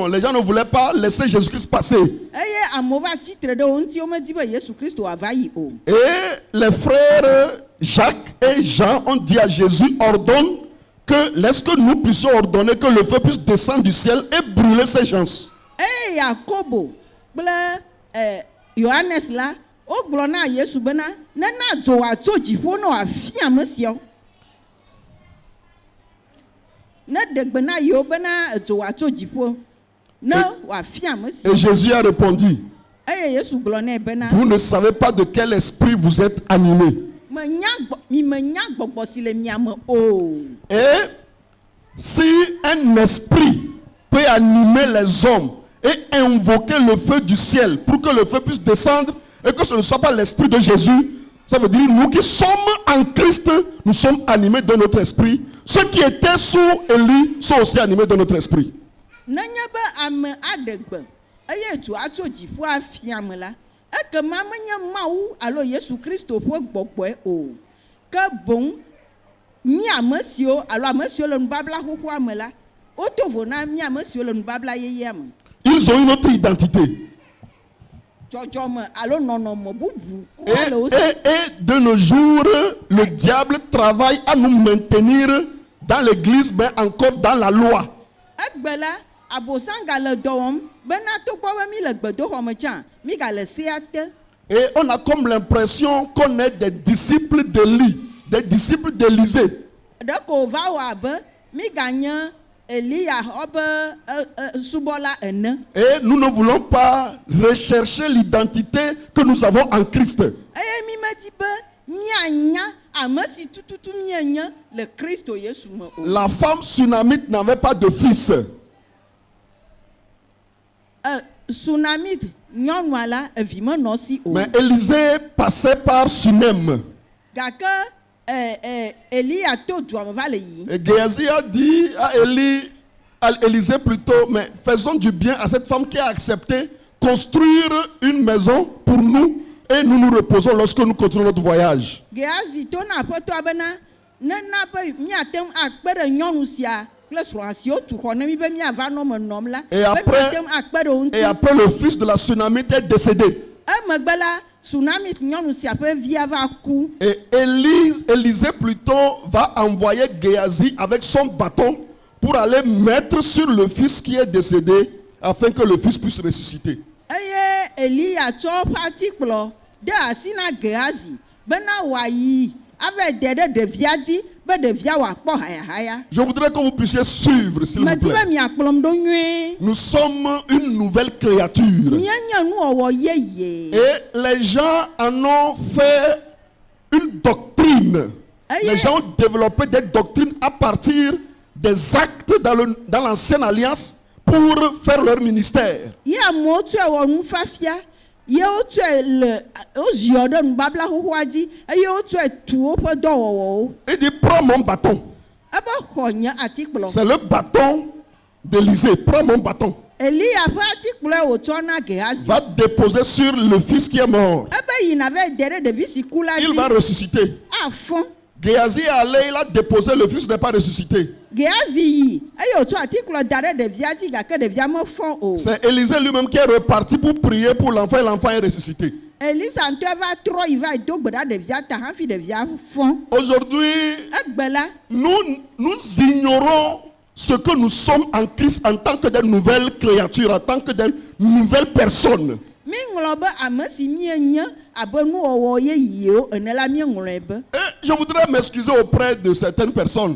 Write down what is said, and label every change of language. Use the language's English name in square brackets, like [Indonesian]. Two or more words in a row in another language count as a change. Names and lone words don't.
[French] Les gens ne voulaient pas laisser Jésus-Christ passer. Et les frères Jacques et Jean ont dit à Jésus, ordonne que, laisse que nous puissions ordonner que le feu puisse descendre du ciel et brûler ces gens. [Ewe] Yakobo bla Yohanes la o gblɔ na Yesu bena nena dzo atso dziƒo no afia me siawo ne degbe na yewo bena dzo atso dziƒo ne wafia me siawo. [French] Et Jésus a répondu, [Ewe] Yesu gblɔ nɛ bena [French] vous ne savez pas de quel esprit vous êtes animés. [Ewe] menya gbɔgbɔ si le mia me o. [French] Et si un esprit peut animer les hommes et invoquer le feu du ciel pour que le feu puisse descendre et que ce ne soit pas l'esprit de Jésus, ça veut dire nous qui sommes en Christ, nous sommes animés de notre esprit. Ceux qui étaient sous Élie sont aussi animés de notre esprit. [Ewe] Nenye be ame adegbe eye dzo atso dziƒo afia me la ekema menye Mawu alo Yesu Kristo ƒe gbɔgbɔe o ke boŋ mi ame siwo alo ame siwo le nubabla xoxoa me la woto vo na mi ame siwo le nubabla yeyea me. [French] Ils ont une autre identité. [Ewe] Dzɔdzɔme alo nɔnɔme bubu. [French] Et de nos jours, le diable travaille à nous maintenir dans l'église, mais encore dans la loi. [Ewe] Egbe la abosan gale dɔ wɔm bena togbɔ be mi le gbedoxɔ me tsã mi gale sea te. [French] Et on a comme l'impression qu'on est des disciples d'Élie, des disciples d'Élisée. [Ewe] Ɖeko va wɔ abe mi ganye Elia obe subɔla ene. [French] Et nous ne voulons pas rechercher l'identité que nous avons en Christ. [Ewe] Eye mi me di be mianya ame si tututu mienye le Kristo Yesu me o. [French] La femme Sunamite n'avait pas de fils. [Ewe] Sunamite nyɔnua la evi me nɔ si o. [French] Mais Élisée passait par Sunem. [Ewe] Gake Elia to dua me va le yi. [French] Et Géasi a dit à Élisée plutôt, mais faisons du bien à cette femme qui a accepté construire une maison pour nous et nous nous reposons lorsque nous continuons notre voyage. [Ewe] Géasi to na aƒetɔa bena nena be miate ŋu akpe ɖe nyɔnu sia kple srɔ̃a siwo tu xɔ ne mi be miava nɔ me nɔm la. [French] Et après le fils de la Sunamite est décédé. [Ewe] Emegbe la Sunamite nyɔnu sia ƒe via va ku. [French] Et Élisée plutôt va envoyer Géasi avec son bâton pour aller mettre sur le fils qui est décédé afin que le fils puisse ressusciter. [Ewe] Eye Elia tsɔ ƒe atikplɔ de asi na Géasi bena wòayi ava de ɖe ɖevia dzi be ɖevia wòakpɔ hayahaya. [French] Je voudrais que vous puissiez suivre, s'il vous [Ewe] Medi be [French] plaît. [Ewe] miakplɔm ɖo nyuie. [French] Nous sommes une nouvelle créature. [Ewe] Mienye nuwɔwɔ yeye. [French] Et les gens en ont fait une doctrine. Les gens ont développé des doctrines à partir des actes dans l'ancienne alliance pour faire leur ministère. [Ewe] Ye amewo tsɔe wɔ nufafia, ye wotsɔe le woziɔ ɖe nubabla xoxoa dzi eye wotsɔe tu woƒe dɔwɔwɔwo. [French] Il dit, prends mon bâton. [Ewe] Ebe xɔ nye atikplɔ. [French] C'est le bâton d'Élisée. Prends mon bâton. [Ewe] Elia ƒe atikplɔe wòtsɔ na Géasi. [French] Va déposer sur le fils qui est mort. [Ewe] Ebe yina va de ɖe ɖevi si ku la [French] Il [Ewe] dzi. [French] va ressusciter. [Ewe] Afɔ. [French] Géasi est allé, il a déposé, le fils n'est pas ressuscité. [Ewe] Géasi yi eye wòtsɔ atikplɔ da ɖe ɖevia dzi gake ɖevia me fɔ o. [French] C'est Élisée lui-même qui est reparti pour prier pour l'enfant et l'enfant est ressuscité. [Ewe] Elisa ŋutɔ va trɔ yi va do gbe ɖa ɖevia ta hafi ɖevia fɔ. [French] Aujourd'hui, [Ewe] Egbe la. [French] nous ignorons ce que nous sommes en Christ en tant que des nouvelles créatures, en tant que des nouvelles personnes. [Ewe] Mi ŋlɔ be ame si mienye abe nuwɔwɔ yeyewo ene la mi ŋlɔe be. [French] Et je voudrais m'excuser auprès de certaines personnes.